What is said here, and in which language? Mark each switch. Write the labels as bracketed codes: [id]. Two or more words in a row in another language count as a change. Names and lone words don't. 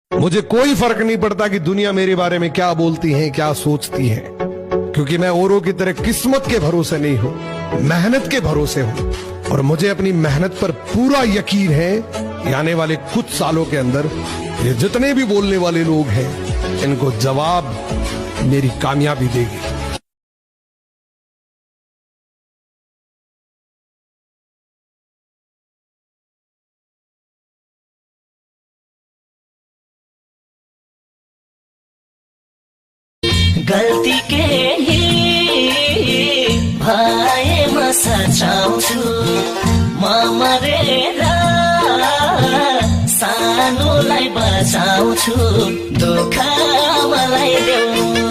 [hi] मुझे कोई फर्क नहीं पड़ता कि दुनिया मेरे बारे में क्या बोलती है, क्या सोचती है, क्योंकि मैं औरों की तरह किस्मत के भरोसे नहीं हूं, मेहनत के भरोसे हूं। और मुझे अपनी मेहनत पर पूरा यकीन है कि आने वाले कुछ सालों के अंदर ये जितने भी बोलने वाले लोग हैं, इनको जवाब मेरी कामयाबी देगी। [ne] गल्ती केही भएमा सचाउँछु म मरेर सानोलाई बचाउँछु दुःख मलाई देऊ